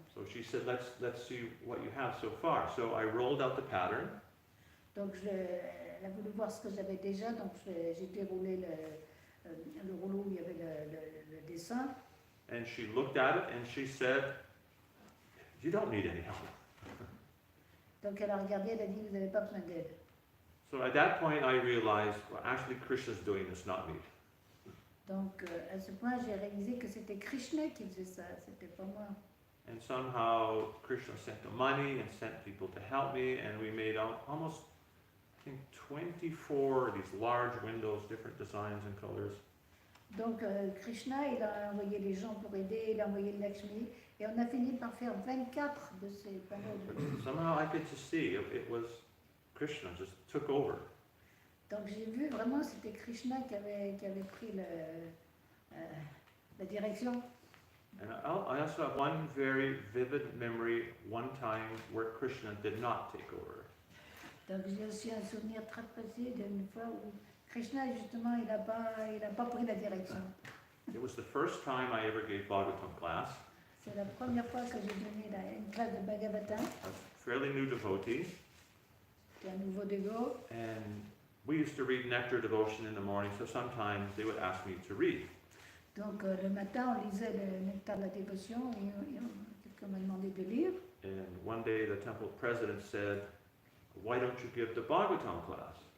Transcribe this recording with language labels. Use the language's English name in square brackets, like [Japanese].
[English] So she said, let's see what you have so far. So I rolled out the pattern. [French] Donc elle a voulu voir ce que j'avais déjà, donc j'ai déroulé le rouleau où il y avait le dessin. [English] And she looked at it and she said, you don't need any help. [French] Donc elle a regardé, elle a dit, vous n'avez pas besoin d'aide. [English] So at that point I realized, well, actually Krishna's doing this, not me. [French] Donc à ce point j'ai réalisé que c'était Krishna qui faisait ça, c'était pas moi. [English] And somehow Krishna sent the money and sent people to help me, and we made almost, I think, 24 of these large windows, different designs and colors. [French] Donc Krishna, il a envoyé les gens pour aider, il a envoyé le Lakshmi, et on a fini par faire 24 de ces panneaux. [English] Somehow I could just see it was Krishna just took over. [French] Donc j'ai vu vraiment c'était Krishna qui avait pris la direction. [English] And I also have one very vivid memory, one time where Krishna did not take over. [French] Donc j'ai aussi un souvenir très précis d'une fois où Krishna justement il a pas pris la direction. [English] It was the first time I ever gave Bhagavatam class. [French] C'est la première fois que j'ai donné une classe de Bhagavatam. [English] A fairly new devotee, [French] C'était un nouveau dégo. [English] and we used to read Nectar Devotion in the morning, so sometimes they would ask me to read. [French] Donc le matin on lisait le nectar de la dévotion et quelqu'un m'a demandé de lire. [English] And one day the temple president said, why don't you give the Bhagavatam class?